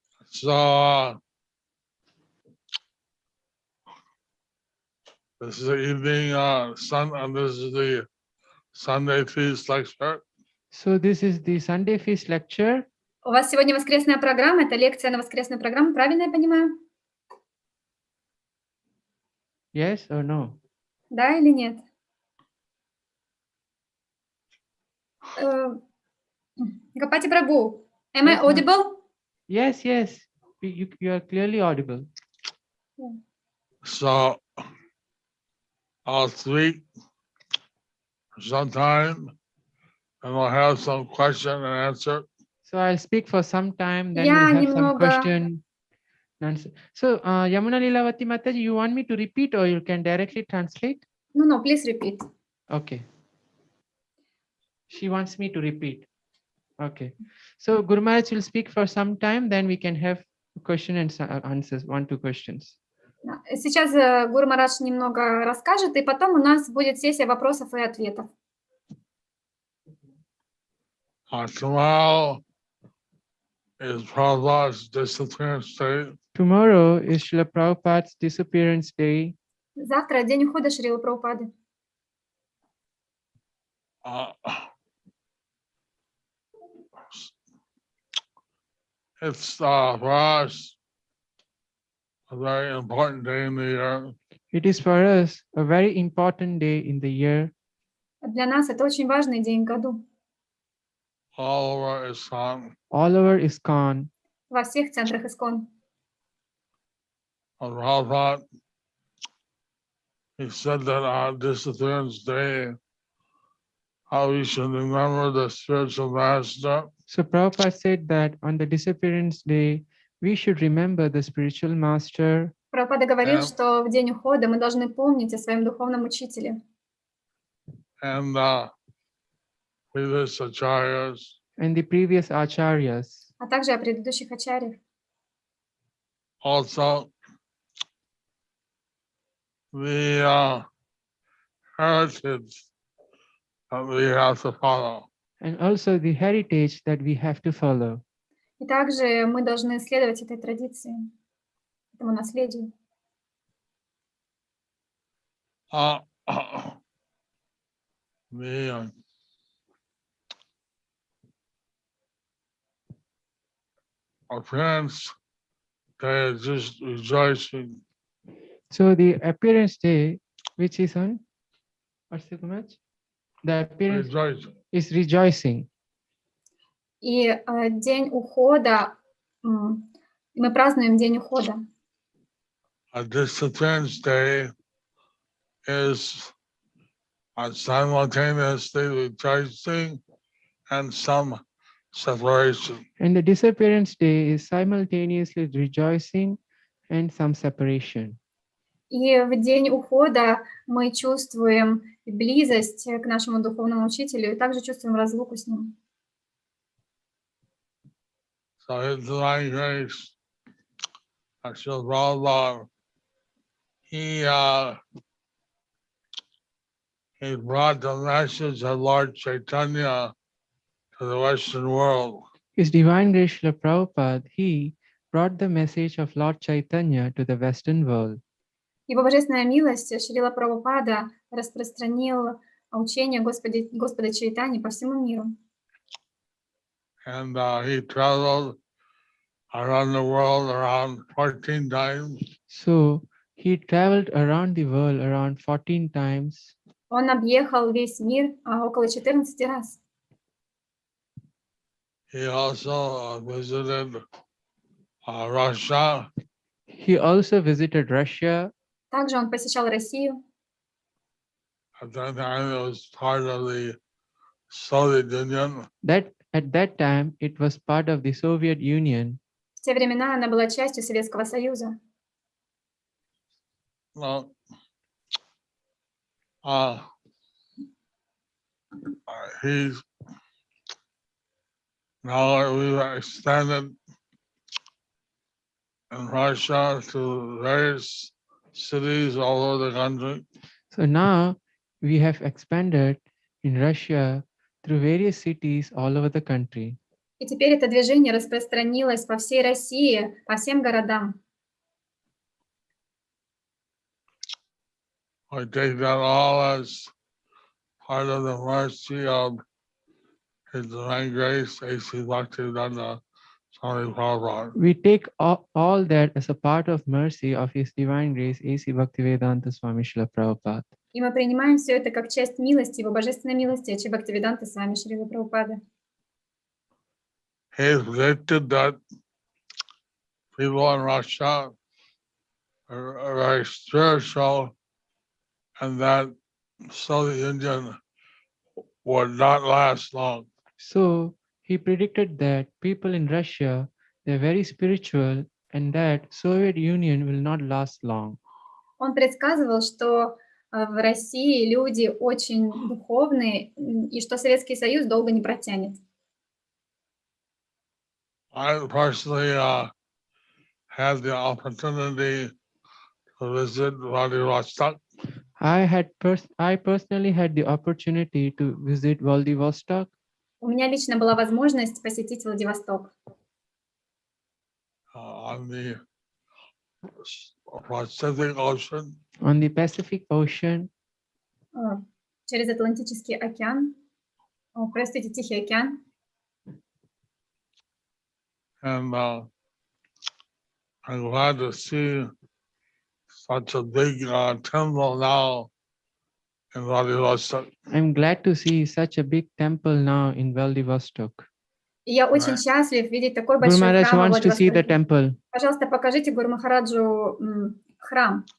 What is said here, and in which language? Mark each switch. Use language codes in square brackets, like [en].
[en] So, this is the evening this is the Sunday feast lecture. So this is the Sunday Feast lecture. [ru] У вас сегодня воскресная программа, это лекция на воскресную программу, правильно я понимаю? [en] Yes or no? [ru] Да или нет? [en] Гапати Прабhu, am I Yes, ma'am. audible? Yes, yes. You are clearly audible. So, I'll speak sometime and we'll have some question and answer. So I'll speak for some time, then [ru] Я [en] we'll have some [ru] немного- [en] question and answer. So Yamuna Lilavati Mataji, you want me to repeat or you can directly translate? No, please repeat. Okay. She wants me to repeat. Okay. So Guru Maharaj will speak for some time, then we can have question and answers, 1-2 questions. [ru] Сейчас Гуру Марадж немного расскажет, и потом у нас будет сессия вопросов и ответов. [en] Tomorrow is Prabhupada's disappearance day. Tomorrow is Srila Prabhupada's disappearance day. [ru] Завтра день ухода Шрилы Прабхупады. [en] It's for us a very important day in the year. It is for us a very important day in the year. [ru] Для нас это очень важный день в году. [en] all over ISKCON. All over ISKCON. [ru] Во всех центрах ISKCON. [en] On Prabhupada, he said that on Disappearance Day, how we should remember the spiritual master. So Prabhupada said that on the disappearance day, we should remember the spiritual master. [ru] Прабхупада говорил, [en] Yeah. [ru] что в день ухода мы должны помнить о своем духовном учителе. [en] And previous acharyas. And the previous acharyas. [ru] А также о предыдущих ачарьях. [en] Also, the heritage that we have to follow. And also the heritage that we have to follow. [ru] И также мы должны следовать этой традиции, этому наследию. [en] The appearance day is just rejoicing. So the appearance day, which is on, what's the match? The appearance Rejoicing. is rejoicing. [ru] И день ухода, мы празднуем день ухода. [en] A disappearance day is simultaneously rejoicing and some separation. And the disappearance day is simultaneously rejoicing and some separation. [ru] И в день ухода мы чувствуем близость к нашему духовному учителю и также чувствуем разлуку с ним. [en] So His Divine Grace, Srila Prabhupada, he brought the message of Lord Chaitanya to the Western world. His Divine Grace Srila Prabhupada, he brought the message of Lord Chaitanya to the Western world. [ru] Его божественная милость Шрила Прабхупада распространил учение Господа Чайтани по всему миру. [en] And he traveled around the world around 14 times. So he traveled around the world around 14 times. [ru] Он объехал весь мир около 14 раз. [en] He also visited Russia. He also visited Russia. [ru] Также он посещал Россию. [en] At that time, it was part of the Soviet Union. At that time, it was part of the Soviet Union. [ru] В те времена она была частью Советского Союза. [en] Well, he's now we've extended in Russia to various cities all over the country. So now we have expanded in Russia through various cities all over the country. [ru] И теперь это движение распространилось по всей России, по всем городам. [en] I take that all as part of the mercy of His Divine Grace, A.C. Bhaktivedanta Swami Prabhupada. We take all that as a part of mercy of His Divine Grace, A.C. Bhaktivedanta Swami Srila Prabhupada. [ru] И мы принимаем все это как часть милости, его божественной милости, Ачи Бхактивиданта с вами, Шрила Прабхупада. [en] He has predicted that people in Russia are very spiritual and that Soviet Union would not last long. So he predicted that people in Russia, they're very spiritual and that Soviet Union will not last long. [ru] Он предсказывал, что в России люди очень духовные и что Советский Союз долго не протянет. [en] I personally had the opportunity to visit Vladivostok. I personally had the opportunity to visit Vladivostok. [ru] У меня лично была возможность посетить Владивосток. [en] On the Pacific Ocean. On the Pacific Ocean. [ru] Через Атлантический океан. Простите, Тихий океан. [en] And I'm glad to see such a big temple now in Vladivostok. I'm glad to see such a big temple now in Vladivostok. [ru] И я очень [en] Right. [ru] счастлив видеть такой [en] Guru [ru] большой [en] Maharaj [ru] храм во [en] wants to see the [ru] Владивостоке. [en] temple. [ru] Пожалуйста, покажите Гуру Махараджу храм.